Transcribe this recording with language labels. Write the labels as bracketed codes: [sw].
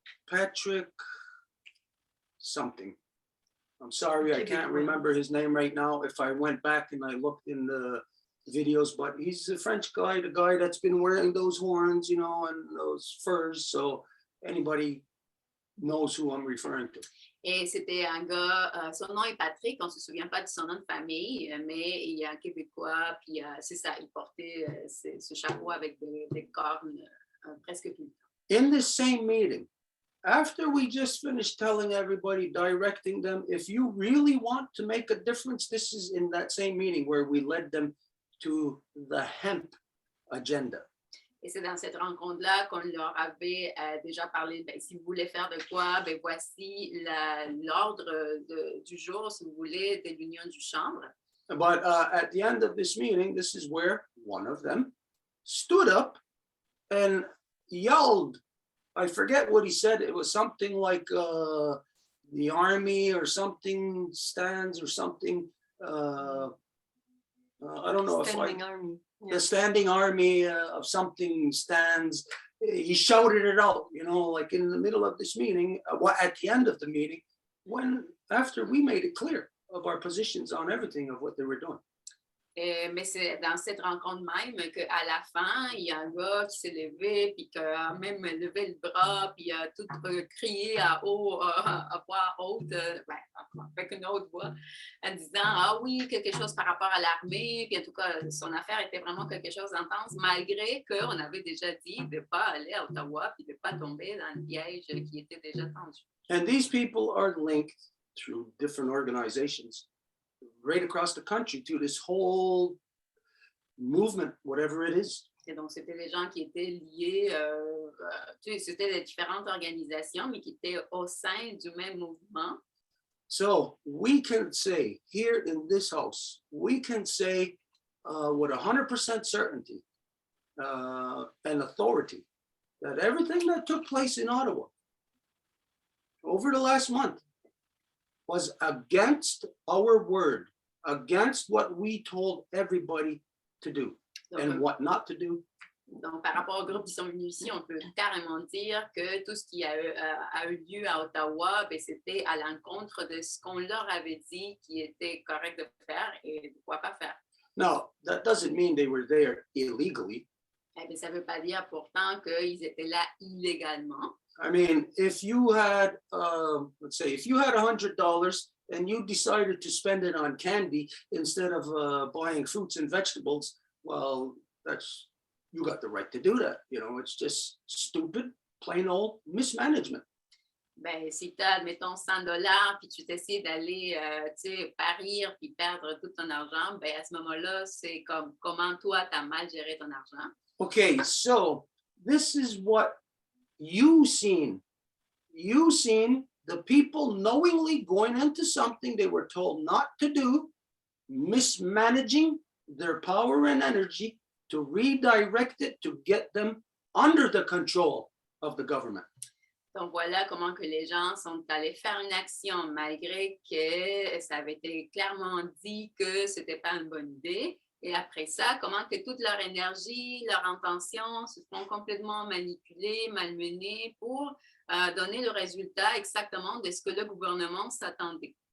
[en] Patrick something. I'm sorry, I can't remember his name right now. If I went back and I looked in the videos, but he's a French guy, the guy that's been wearing those horns, you know, and those furs, so anybody knows who I'm referring to. [fr] Et c'était un gars, son nom est Patrick, on ne se souvient pas de son nom de famille, mais il est un Québécois, puis c'est ça, il portait ce chapeau avec des cornes presque tout le temps. [en] In this same meeting, after we just finished telling everybody, directing them, if you really want to make a difference, this is in that same meeting where we led them to the hemp agenda. [fr] Et c'est dans cette rencontre-là qu'on leur avait déjà parlé, si vous voulez faire de quoi, voici l'ordre du jour, si vous voulez, de l'Union du chanvre. [en] But at the end of this meeting, this is where one of them stood up and yelled. I forget what he said. It was something like the army or something stands or something. I don't know Standing army. Yeah. The standing army of something stands. He shouted it out, you know, like in the middle of this meeting, at the end of the meeting, after we made it clear of our positions on everything of what they were doing. [fr] Mais c'est dans cette rencontre même qu'à la fin, il y a un gars qui s'est levé, puis qui a même levé le bras, puis a tout crié à voix haute, avec une autre voix, en disant « Ah oui, quelque chose par rapport à l'armée », puis en tout cas, son affaire était vraiment quelque chose d'intense, malgré qu'on avait déjà dit de ne pas aller à Ottawa, puis de ne pas tomber dans le piège qui était déjà tendu. [en] And these people are linked through different organizations right across the country to this whole movement, whatever it is. [fr] Et donc, c'était des gens qui étaient liés, c'était des différentes organisations, mais qui étaient au sein du même mouvement. [en] So we can say here in this house, we can say with 100% certainty and authority that everything that took place in Ottawa over the last month was against our word, against what we told everybody to do and what not to do. [fr] Donc, par rapport au groupe qui sont venus ici, on peut carrément dire que tout ce qui a eu lieu à Ottawa, c'était à l'encontre de ce qu'on leur avait dit qui était correct de faire et de quoi pas faire. [en] Now, that doesn't mean they were there illegally. [fr] Ça ne veut pas dire pourtant qu'ils étaient là illégalement. [en] I mean, if you had, let's say, if you had $100 and you decided to spend it on candy instead of buying fruits and vegetables, well, you got the right to do that. You know, it's just stupid, plain old mismanagement. [fr] Si tu as, admettons, $100 puis tu t'essayes d'aller, parir puis perdre tout ton argent, à ce moment-là, c'est comme comment toi, tu as mal géré ton argent. [en] Okay, so this is what you seen you seen the people knowingly going into something they were told not to do, mismanaging their power and energy to redirect it to get them under the control of the government. [fr] Donc voilà comment que les gens sont allés faire une action malgré que ça avait été clairement dit que c'était pas une bonne idée. Et après ça, comment que toute leur énergie, leur intention se font complètement manipuler, malmener pour donner le résultat exactement de ce que le gouvernement s'attendait.